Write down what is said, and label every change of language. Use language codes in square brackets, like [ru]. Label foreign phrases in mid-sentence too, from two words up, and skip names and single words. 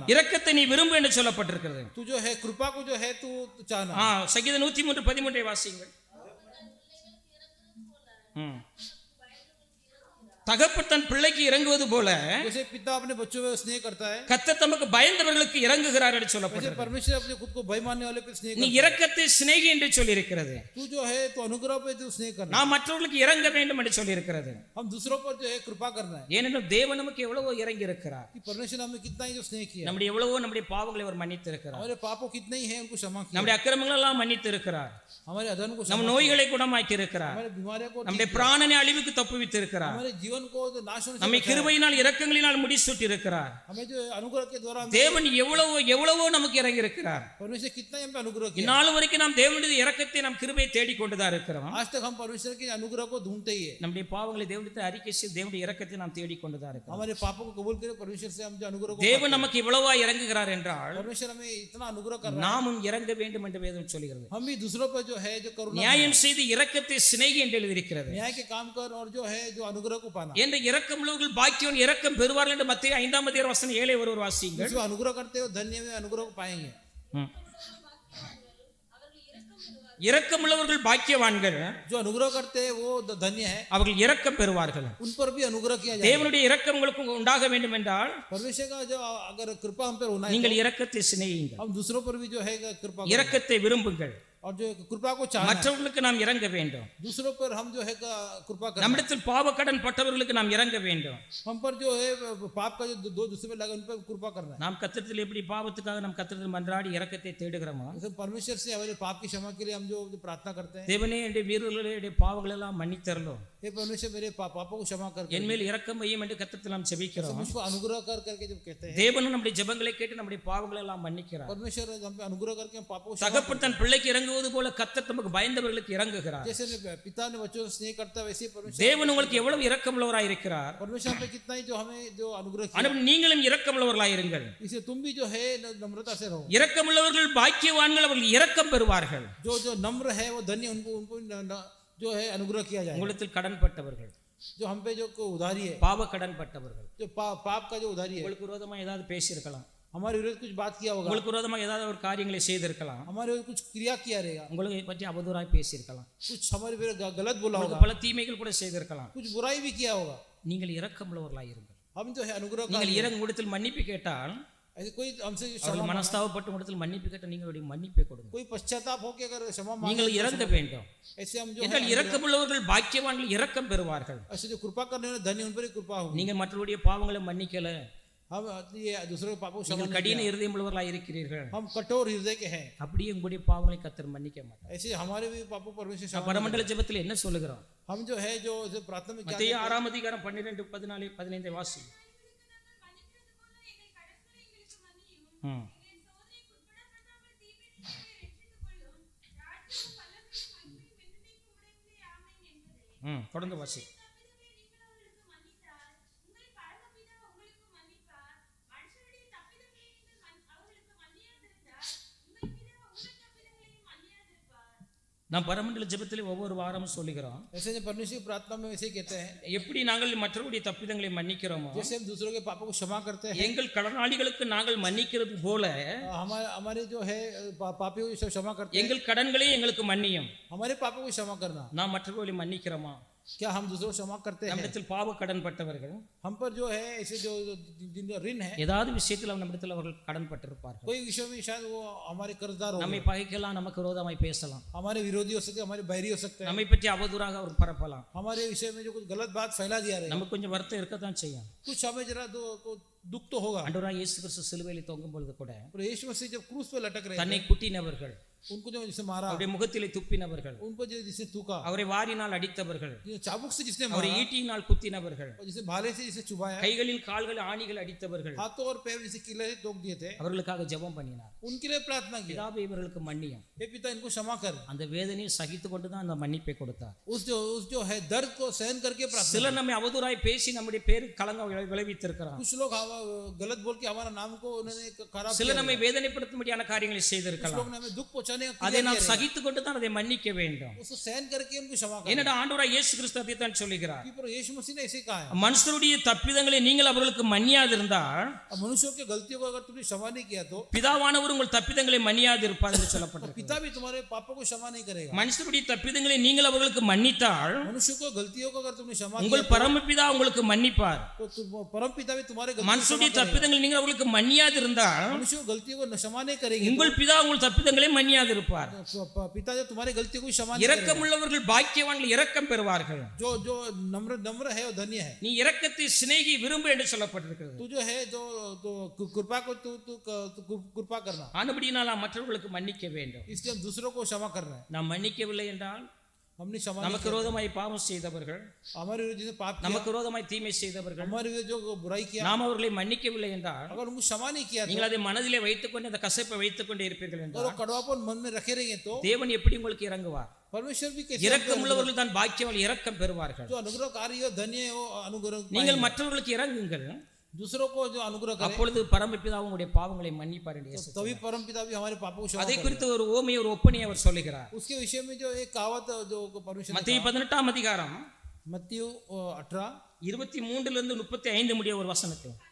[ta] இரக்கத்தை நீ விரும்பு என்று சொல்லப்பட்டிருக்கிறது. [hi] तू जो है कृपा को जो है तू चाहना। [ta] சங்கீதம் 103:13 வாசியுங்கள். தகப்பன் தன் பிள்ளைக்கு இறங்குவது போல [hi] जैसे पिता अपने बच्चों पे स्नेह करता है, [ta] கர்த்தர் தமக்கு பயந்தவர்களுக்கு இறங்குகிறார் என்று [hi] वैसे [ta] சொல்லப்பட்டிருக்கிறது. [hi] परमेश्वर अपने खुद को भय मानने वाले पे स्नेह [ta] நீ [hi] करता [ta] இரக்கத்தை சிநேகி என்று சொல்லி இருக்கிறது. [hi] है। तू जो है तो अनुग्रह पे तू स्नेह करना। [ta] நாம் மற்றவர்களுக்கு இறங்க வேண்டும் என்று சொல்லி இருக்கிறது. [hi] हम दूसरों पर जो है कृपा करना है [ta] ஏனென்றால் தேவன் நமக்கு எவ்வளவோ இறங்கி இருக்கிறார். [hi] कि परमेश्वर हमें कितना ही जो स्नेह किया। [ta] நம்முடைய எவ்வளவோ நம்முடைய பாவங்களை அவர் மன்னித்து இருக்கிறார். [hi] हमारे पापों कितने ही हैं उनको क्षमा किया। [ta] நம்முடைய அக்கிரமங்கள் எல்லாம் மன்னித்து இருக்கிறார். [hi] हमारे अधर्म को [ta] நம் நோய்களை குணமாக்கி இருக்கிறார். [hi] हमारे बीमारियों को [ta] நம்முடைய பிராணனை அழிவுக்கு தப்புவித்து இருக்கிறார். [hi] हमारे जीवन को जो नाश होने से [ta] நம்மை கிருபையினால் இரக்கங்களினால் முடிசூட்டி இருக்கிறார். [hi] हमें जो अनुग्रह के द्वारा [ta] தேவன் எவ்வளவோ நமக்கு இறங்கி இருக்கிறார். [hi] परमेश्वर कितना ही हम पे अनुग्रह किया। [ta] இந்நாள் வரைக்கும் நாம் தேவனுடைய இரக்கத்தை நாம் கிருபையை தேடிக்கொண்டுதான் இருக்கிறோம். [hi] आज तक हम परमेश्वर के अनुग्रह को ढूंढते ही है। [ta] நம்முடைய பாவங்களை தேவனிடத்தில் அறிக்கை செய்து தேவனுடைய இரக்கத்தை நாம் தேடிக்கொண்டுதான் இருக்கிறோம். [hi] हमारे पापों को कबूल करे परमेश्वर से हम जो अनुग्रह को [ta] தேவன் நமக்கு இவ்வளவா இறங்குகிறார் என்றால் [hi] परमेश्वर हमें इतना अनुग्रह कर रहा है। [ta] நாமும் இறங்க வேண்டும் என்று வேதம் சொல்கிறது. [hi] हम भी दूसरों पर जो है जो करुणा [ta] நியாயம் செய்து இரக்கத்தை சிநேகி என்று எழுதியிருக்கிறது. [hi] न्याय के काम कर और जो है जो अनुग्रह को पाना। [ta] என்ற இரக்கமுள்ளவர்கள் பாக்கியவான் இரக்கம் பெறுவார்கள் என்று மத்தேயு 5:7 ஒருவர் வாசியுங்கள். [hi] जो अनुग्रह करते हो धन्य में अनुग्रह को पाएंगे। [ta] இரக்கமுள்ளவர்கள் பாக்கியவான்கள், [hi] जो अनुग्रह करते हैं वो धन्य है, [ta] அவர்கள் இரக்கம் பெறுவார்கள். [hi] उन पर भी अनुग्रह किया जाए। [ta] தேவனுடைய இரக்கம் உங்களுக்கு உண்டாக வேண்டும் என்றால் [hi] परमेश्वर का जो अगर कृपा हम पर होना है [ta] நீங்கள் இரக்கத்தை சிநேகியுங்கள். [hi] हम दूसरों पर भी जो है कृपा करें। [ta] இரக்கத்தை விரும்புங்கள். [hi] और जो कृपा को चाहना है। [ta] மற்றவர்களுக்கு நாம் இறங்க வேண்டும். [hi] दूसरों पर हम जो है कृपा करना। [ta] நம்மிடத்தில் பாவக்கடன் பட்டவர்களுக்கு நாம் இறங்க வேண்டும். [hi] हम पर जो है पाप का जो दो दूसरे पे लगा उन पर कृपा करना है। [ta] நாம் கர்த்தரிடத்தில் எப்படி பாவத்துக்காக நாம் கர்த்தரிடத்தில் மன்றாடி இரக்கத்தை தேடுகிறோமோ, [hi] जैसे परमेश्वर से हमारे पाप की क्षमा के लिए हम जो प्रार्थना करते हैं, [ta] தேவனே என்னுடைய வீரர்களுடைய பாவங்கள் எல்லாம் மன்னித்தரலும், [hi] हे परमेश्वर मेरे पापों को क्षमा कर [ta] என் மேல் இரக்கம் வையும் என்று கர்த்தரிடத்தில் நாம் ஜெபிக்கிறோம். [hi] मुझको अनुग्रह कर करके जब कहते हैं, [ta] தேவனும் நம்முடைய ஜெபங்களை கேட்டு நம்முடைய பாவங்களை எல்லாம் மன்னிக்கிறார். [hi] परमेश्वर हम पे अनुग्रह करके हम पापों को [ta] தகப்பன் தன் பிள்ளைக்கு இறங்குவது போல கர்த்தர் நமக்கு பயந்தவர்களுக்கு இறங்குகிறார். [hi] जैसे पिता ने बच्चों से स्नेह करता है वैसे परमेश्वर [ta] தேவன் உங்களுக்கு எவ்வளவு இரக்கமுள்ளவராய் இருக்கிறார். [hi] परमेश्वर पे कितना ही जो हमें जो अनुग्रह किया। [ta] ஆனால் நீங்களும் இரக்கமுள்ளவர்களாய் இருங்கள். [hi] इसलिए तुम भी जो है नम्रता से रहो। [ta] இரக்கமுள்ளவர்கள் பாக்கியவான்கள், அவர்கள் இரக்கம் பெறுவார்கள். [hi] जो नम्र है वो धन्य, उनको जो है अनुग्रह किया जाए। [ta] உங்களிடத்தில் கடன்பட்டவர்கள், [hi] जो हम पे जो उधारी है, [ta] பாவ கடன் பட்டவர்கள் [hi] जो पाप का जो उधारी है, [ta] உங்களுக்கு விரோதமா ஏதாவது பேசியிருக்கலாம், [hi] हमारे विरुद्ध कुछ बात किया होगा, [ta] உங்களுக்கு விரோதமா ஏதாவது ஒரு காரியங்களை செய்திருக்கலாம், [hi] हमारे विरुद्ध कुछ क्रिया किया रहेगा, [ta] உங்களை பற்றி அவதூறாய் பேசியிருக்கலாம், [hi] कुछ हमारे विरुद्ध गलत बोला [ta] உங்களுக்கு [hi] होगा, [ta] பல தீமைகள் கூட செய்திருக்கலாம். [hi] कुछ बुराई भी किया होगा. [ta] நீங்கள் இரக்கமுள்ளவர்களாய் இருங்கள். [hi] हम जो है अनुग्रह का, [ta] நீங்கள் இறங்குடத்தில் மன்னிப்பு கேட்டால், [hi] ऐसे कोई हमसे [ta] அவர்கள் மனஸ்தாபப்பட்ட இடத்தில் மன்னிப்பு கேட்டால் நீங்களுடைய மன்னிப்பை கொடுங்க. [hi] कोई पश्चाताप होके अगर क्षमा [ta] நீங்கள் [hi] मांगे, [ta] இறங்க வேண்டும். [hi] ऐसे हम जो [ta] என்றால் இரக்கமுள்ளவர்கள் பாக்கியவான்கள் இரக்கம் பெறுவார்கள். [hi] ऐसे जो कृपा करने वाले धन्य उन पर ही कृपा होगी. [ta] நீங்கள் மற்றவருடைய பாவங்களை மன்னிக்கல, [hi] हम ये दूसरे के पापों को क्षमा [ta] நீங்கள் [hi] नहीं [ta] கடின [hi] किया. [ta] இருதயம் உள்ளவர்களாய் இருக்கிறீர்கள், [hi] हम कठोर हृदय के हैं, [ta] அப்படியே உங்களுடைய பாவங்களை கர்த்தர் மன்னிக்க மாட்டார். [hi] ऐसे हमारे भी पापों परमेश्वर क्षमा नहीं [ta] பரமண்டல ஜெபத்தில் என்ன சொல்லுகிறோம்? [hi] करता. हम जो है जो प्रार्थना में क्या [ta] மத்தேயு 6 அதிகாரம் 12 14 15 வாசி. தொடர்ந்து வாசி. நாம் பரமண்டல ஜெபத்தில் ஒவ்வொரு வாரமும் சொல்லுகிறோம், [hi] ऐसे जो परमेश्वर की प्रार्थना में वैसे ही कहते हैं, [ta] எப்படி நாங்கள் மற்றவருடைய தப்பிதங்களை மன்னிக்கிறோமோ, [hi] जैसे हम दूसरों के पापों को क्षमा करते हैं, [ta] எங்கள் கடனாளிகளுக்கு நாங்கள் மன்னிக்கிறது போல [hi] हमारे जो है पापियों को क्षमा करते हैं, [ta] எங்கள் கடன்களே எங்களுக்கு மன்னியும். [hi] हमारे पापों को क्षमा करना. [ta] நாம் மற்றவர்களை மன்னிக்கிறோமா? [hi] क्या हम दूसरों को क्षमा करते हैं? [ta] நம்மிடத்தில் பாவ கடன் பட்டவர்கள் [hi] हम पर जो है ऐसे जो जिनका ऋण है, [ta] ஏதாவது விஷயத்தில் நம்மிடத்தில் அவர்கள் கடன் பட்டிருப்பார்கள். [hi] कोई विषय में शायद वो हमारे कर्जदार हो, [ta] நம்மை பகைக்கலாம், நமக்கு விரோதமாய் பேசலாம், [hi] हमारे विरोधी हो सकते, हमारे बैरी हो सकते हैं, [ta] நம்மை பற்றி அவதூறாக அவர் பரப்பலாம், [hi] हमारे विषय में जो कुछ गलत बात फैला दिया रहे, [ta] நமக்கு கொஞ்சம் வருத்தம் இருக்கத்தான் செய்யும். [hi] कुछ हमें जरा दुख तो होगा. [ta] ஆண்டவராகிய இயேசு கிறிஸ்து சிலுவையில் தொங்கும் பொழுது கூட [hi] और यीशु मसीह जब क्रूस पे लटक रहे [ta] தன்னை [hi] थे, [ta] குட்டினவர்கள், [hi] उनको जो जिसे मारा, [ta] அவருடைய முகத்திலே துப்பினவர்கள், [hi] उनको जो जिसे थूका, [ta] அவரை வாரினால் அடித்தவர்கள், [hi] चाबुक से जिसने [ta] அவரை [hi] मारा, [ta] ஈட்டியினால் குத்தினவர்கள், [hi] और जिसे भाले से जिसे चुभाया, [ta] கைகளில் கால்கள் ஆணிகள் அடித்தவர்கள், [hi] हाथों और पैर जिसे किले से टोक दिए थे, [ta] அவர்களுக்காக ஜெபம் பண்ணினார். [hi] उनके लिए प्रार्थना की, [ta] பிதாவே இவர்களுக்கு மன்னியும். [hi] हे पिता इनको क्षमा कर. [ta] அந்த வேதனையை சகித்து கொண்டு தான் அந்த மன்னிப்பை கொடுத்தார். [hi] उस जो है दर्द को सहन करके प्रार्थना. [ta] சிலர் நம்மை அவதூறாய் பேசி நம்முடைய பேருக்கு களங்கம் விளைவித்திருக்கிறார். [hi] कुछ लोग गलत बोल के हमारा नाम को उन्होंने खराब [ta] சிலர் [hi] किया. [ta] நம்மை வேதனைப்படுத்தும்படியான காரியங்களை [hi] कुछ [ta] செய்திருக்கலாம். [hi] लोग ने हमें दुख पहुंचाने का [ta] அதை [hi] क्रिया [ta] நாம் [hi] किया है. [ta] சகித்து கொண்டு தான் அதை மன்னிக்க வேண்டும். [hi] उसको सहन करके उनको क्षमा कर. [ta] என்னடா ஆண்டவராய் இயேசு கிறிஸ்து அதைத்தான் சொல்லுகிறார். [hi] पर यीशु मसीह ने ऐसे कहा है, [ta] மனுஷருடைய தப்பிதங்களை நீங்கள் அவர்களுக்கு மன்னியாதிருந்தால் [hi] मनुष्यों की गलतियों को अगर तुमने क्षमा नहीं किया तो [ta] பிதாவானவர் உங்கள் தப்பிதங்களை மன்னியாதிருப்பார் என்று சொல்லப்பட்டிருக்கு. [hi] पिता भी तुम्हारे पापों को क्षमा नहीं करेगा. [ta] மனுஷருடைய தப்பிதங்களை நீங்கள் அவர்களுக்கு மன்னித்தால் [hi] मनुष्य को गलतियों को अगर तुमने क्षमा किया [ta] உங்கள் பரமபிதா உங்களுக்கு மன்னிப்பார். [hi] तो परम पिता भी तुम्हारे गलतियों को [ta] மனுஷருடைய [hi] क्षमा करेगा. [ta] தப்பிதங்களை நீங்கள் அவர்களுக்கு மன்னியாதிருந்தால் [hi] मनुष्य को गलतियों को क्षमा नहीं करेगी [ta] உங்கள் பிதா உங்கள் தப்பிதங்களை மன்னியாதிருப்பார். [hi] तो पिता जो तुम्हारे गलतियों को क्षमा नहीं करेगा. [ta] இரக்கமுள்ளவர்கள் பாக்கியவான்கள் இரக்கம் பெறுவார்கள். [hi] जो जो नम्र है वो धन्य है. [ta] நீ இரக்கத்தை சிநேகி விரும்பு என்று சொல்லப்பட்டிருக்கிறது. [hi] तू जो है जो कृपा को तू कृपा करना. [ta] ஆனபடியால் நாம் மற்றவர்களுக்கு மன்னிக்க வேண்டும். [hi] इसलिए हम दूसरों को क्षमा कर रहे हैं. [ta] நாம் மன்னிக்கவில்லை என்றால் [hi] हमने क्षमा नहीं [ta] நமக்கு விரோதமாய் பாவம் செய்தவர்கள், [hi] किया. हमारे विरुद्ध जिसने पाप किया, [ta] நமக்கு விரோதமாய் தீமை செய்தவர்கள், [hi] हमारे विरुद्ध जो बुराई किया, [ta] நாம் அவர்களை மன்னிக்கவில்லை என்றால் [hi] अगर उनको क्षमा नहीं किया [ta] நீங்கள் அதை மனதிலே வைத்துக்கொண்டு அந்த கசப்பை வைத்துக்கொண்டே இருப்பீர்கள் [hi] तो [ta] என்றால் [hi] कड़वापन मन में रखे रहेंगे तो [ta] தேவன் எப்படி உங்களுக்கு இறங்குவார்? [hi] परमेश्वर भी कैसे [ta] இரக்கமுள்ளவர்கள் தான் பாக்கியவான்கள் இரக்கம் பெறுவார்கள். [hi] जो अनुग्रहकारी हो धन्य हो अनुग्रह [ta] நீங்கள் மற்றவர்களுக்கு இறங்குங்கள், [hi] दूसरों को जो अनुग्रह करे [ta] அப்பொழுது பரமபிதா உங்களுடைய பாவங்களை மன்னிப்பார் என்று இயேசு [hi] तभी परम पिता भी हमारे पापों को क्षमा [ta] அதை [hi] करेगा. [ta] குறித்து ஒரு ஓமை ஒரு ஒப்பனை அவர் சொல்லுகிறார். [hi] उसके विषय में जो एक कहावत जो परमेश्वर ने [ta] மத்தேயு 18 அதிகாரம் [hi] कहा, मत्ती 18 [ta] 23 லிருந்து 35 முடிய ஒரு வசனத்தை